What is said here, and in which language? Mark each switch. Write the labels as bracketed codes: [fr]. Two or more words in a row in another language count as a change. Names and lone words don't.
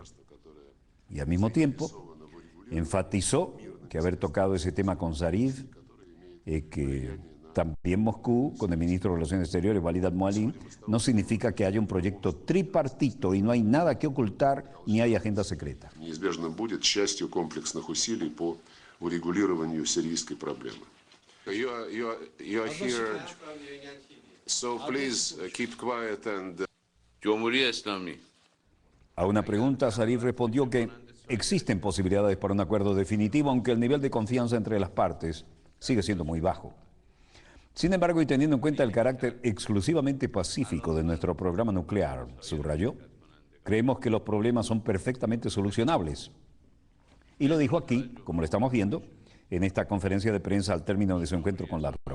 [es] Y al mismo tiempo, enfatizó que haber tocado ese tema con Zarif, que también Moscú, con el ministro de Relaciones Exteriores, Walid al-Mualim, no significa que haya un proyecto tripartito y no hay nada que ocultar ni hay agenda secreta. [ru] Неизбежно будет частью комплексных усилий по урегулированию сирийской проблемы. [en] You are here, so please keep quiet and. [es] A una pregunta, Zarif respondió que existen posibilidades para un acuerdo definitivo, aunque el nivel de confianza entre las partes sigue siendo muy bajo. Sin embargo, y teniendo en cuenta el carácter exclusivamente pacífico de nuestro programa nuclear, subrayó, creemos que los problemas son perfectamente solucionables Y lo dijo aquí, como lo estamos viendo, en esta conferencia de prensa al término de su encuentro con Lavrov.